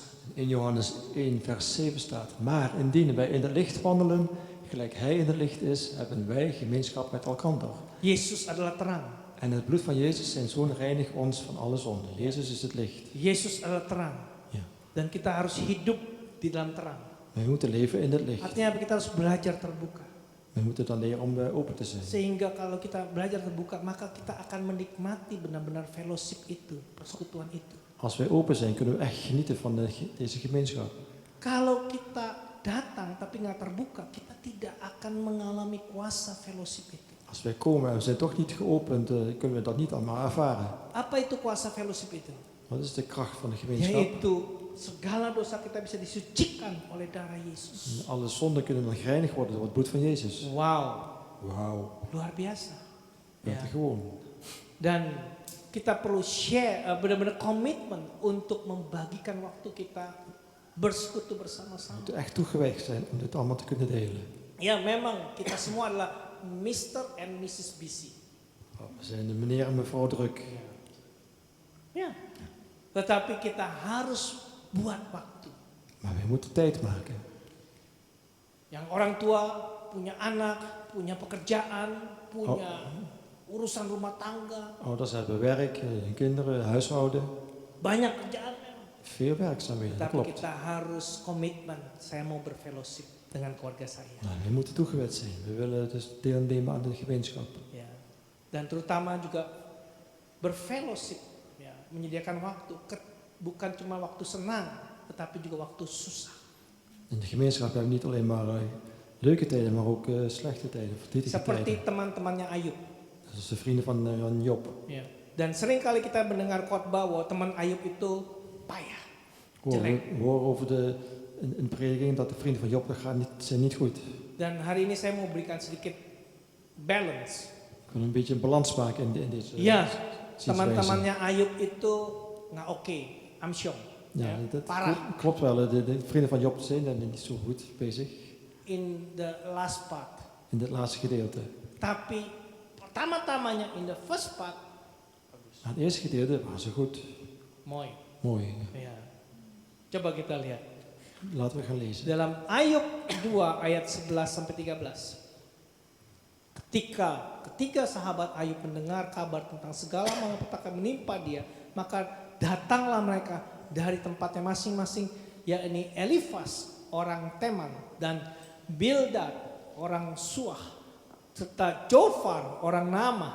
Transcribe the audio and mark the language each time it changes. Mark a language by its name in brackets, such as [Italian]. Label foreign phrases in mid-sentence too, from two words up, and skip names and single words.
[Dutch] In Johannes 1 vers 7 staat, maar indien wij in het licht wandelen, gelijk hij in het licht is, hebben wij gemeenschap met elkander. [Indonesian] Yesus adalah terang. [Dutch] En het bloed van Jezus zijn zoon reinigt ons van alle zonde. Jezus is het licht. [Indonesian] Yesus adalah terang. [Dutch] Ja. [Indonesian] Dan kita harus hidup di dalam terang. [Dutch] Wij moeten leven in het licht. [Indonesian] Artinya kita harus belajar terbuka. [Dutch] We moeten dan leren om open te zijn. [Indonesian] Sehingga kalau kita belajar terbuka, maka kita akan menikmati benar-benar fellowship itu, persekutuan itu. [Dutch] Als wij open zijn, kunnen we echt genieten van deze gemeenschap. [Indonesian] Kalau kita datang tapi nggak terbuka, kita tidak akan mengalami kuasa fellowship itu. [Dutch] Als wij komen en we zijn toch niet geopend, kunnen we dat niet allemaal ervaren. [Indonesian] Apa itu kuasa fellowship itu? [Dutch] Wat is de kracht van de gemeenschap? [Indonesian] Yaitu segala dosa kita bisa disucikan oleh darah Yesus. [Dutch] Alle zonden kunnen dan gereinigd worden door het bloed van Jezus. Wow, Wauw, [Indonesian] luar biasa. Ya. [Dutch] buitengewoon. [Indonesian] Dan kita perlu share, benar-benar komitmen untuk membagikan waktu kita bersekutu [Dutch] We [Indonesian] bersama-sama. [Dutch] moeten echt toegewijd zijn om dit allemaal te kunnen delen. [Indonesian] Ya memang kita semua adalah Mr. [English] and Mrs. Busy. [Dutch] We zijn de meneer en mevrouw druk. [Indonesian] Ya. Tetapi kita harus buat waktu. [Dutch] Maar wij moeten tijd maken. [Indonesian] Yang orang tua punya anak, punya pekerjaan, punya urusan rumah tangga, [Dutch] Ouders hebben werk, hun kinderen, huishouden. [Indonesian] banyak kerjaan memang. [Dutch] Veel werkzaamheden, dat [Indonesian] Tapi [Dutch] klopt. [Indonesian] kita harus komitmen, saya mau berfellowship dengan keluarga saya. [Dutch] Nou, we moeten toegewijd zijn. We willen dus deelnemen aan de gemeenschap. [Indonesian] Ya. Dan terutama juga berfellowship, ya, menyediakan waktu, bukan cuma waktu senang, tetapi juga waktu susah. [Dutch] In de gemeenschap hebben we niet alleen maar leuke tijden, maar ook slechte tijden, verdrietige [Indonesian] Seperti [Dutch] tijden. [Indonesian] teman-temannya Ayub. [Dutch] Dat is de vrienden van Job. [Indonesian] Ya. Dan sering kali kita mendengar khotbah bahwa teman Ayub itu payah, jelek. [Dutch] We horen over een prediking dat de vrienden van Job zijn niet goed. [Indonesian] Dan hari ini saya mau berikan sedikit balance. [Dutch] Ik wil een beetje een balans maken in deze [Indonesian] Ya, [Dutch] zienswijze. [Indonesian] teman-temannya Ayub itu nggak oke, amsyong, [Dutch] Ja, dat parah. klopt wel. De vrienden van Job zijn niet zo goed bezig [English] In the last part. [Dutch] in dit laatste gedeelte. [Indonesian] Tapi pertama-tamanya [English] in the first part, [Dutch] Maar het eerste gedeelte waren ze goed. mooi. Mooi. [Indonesian] Ya. Coba kita lihat. [Dutch] Laten we gaan lezen. [Indonesian] Dalam Ayub 2 ayat 11 sampai 13. Ketika sahabat Ayub mendengar kabar tentang segala malapetaka menimpa dia, maka datanglah mereka dari tempatnya masing-masing, yakni Elifas orang Teman dan Bildad orang Suah serta Jofar orang Nama.